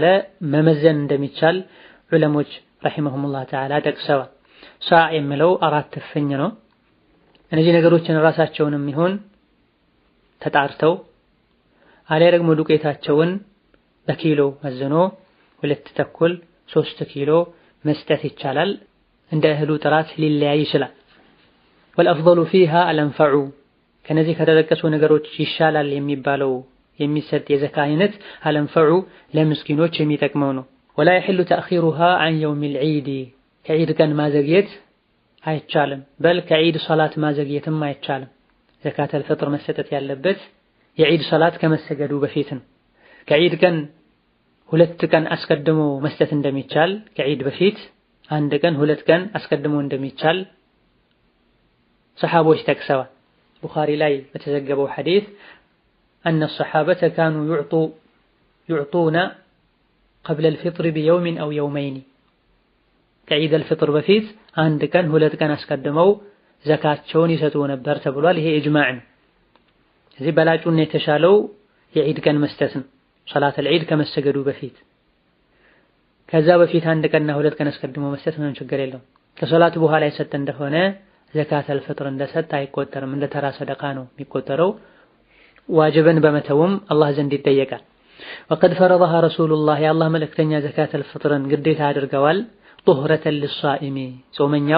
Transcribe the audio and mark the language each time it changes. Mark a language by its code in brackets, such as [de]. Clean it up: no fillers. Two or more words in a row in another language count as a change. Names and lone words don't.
[am] መመዘን እንደሚቻል ዑለሞች [ar] رحمهم الله تعالى [am] ጠቅሰዋል። ሳዕ የሚለው 4 እፍኝ ነው። እነዚህ ነገሮችን ራሳቸውንም ይሁን ተጣርተው አልያ ደግሞ ዱቄታቸውን በኪሎ መዝኖ 2 ተኩል 3 ኪሎ መስጠት ይቻላል። እንደ እህሉ ጥራት ሊለያይ ይችላል። [ar] والافضل فيها الانفع [am] ከነዚህ ከተጠቀሱ ነገሮች ይሻላል የሚባለው የሚሰጥ የዘካ አይነት الانفع ለምስኪኖች የሚጠቅመው ነው። [ar] ولا يحل تاخيرها عن يوم العيد [am] ከዒድ ቀን ማዘግየት አይቻልም። በል ከዒድ ሶላት ማዘግየትም አይቻልም። [ar] زكاة الفطر [am] መሰጠት ያለበት የዒድ ሶላት ከመሰገዱ በፊት ነው። ከዒድ ቀን 2 ቀን አስቀድሞ መስጠት እንደሚቻል ከዒድ በፊት 1 ቀን 2 ቀን አስቀድሞ እንደሚቻል ሰሐቦች ጠቅሰዋል። ቡኻሪ ላይ በተዘገበው ሐዲስ [ar] أن الصحابة كانوا يعطون قبل الفطر بيوم أو يومين [am] ከዒድ الفطر በፊት 1 ቀን 2 ቀን አስቀድመው ዘካቸውን ይሰጡ ነበር ተብሏል። ይሄ ኢጅማዕ ነው። እዚህ በላጩና የተሻለው የዒድ ቀን መስጠት ነው፣ [ar] صلاة العيد [am] ከመሰገዱ በፊት። ከዛ በፊት 1 ቀንና 2 ቀን አስቀድሞ መስጠት ምንም ችግር የለውም። ከሶላቱ በኋላ የሰጠ እንደሆነ [ar] زكاة الفطر [am] እንደሰጠ አይቆጠርም፣ እንደ ተራ ሰደቃ ነው የሚቆጠረው። ዋጅብን በመተውም አላህ ዘንድ ይጠየቃል። [ar] وقد فرضها رسول الله [am] የአላህ መልእክተኛ [ar] زكاة الفطر [am] ግዴታ አድርገዋል። [ar] طهرة للصائم [am] ጾመኛው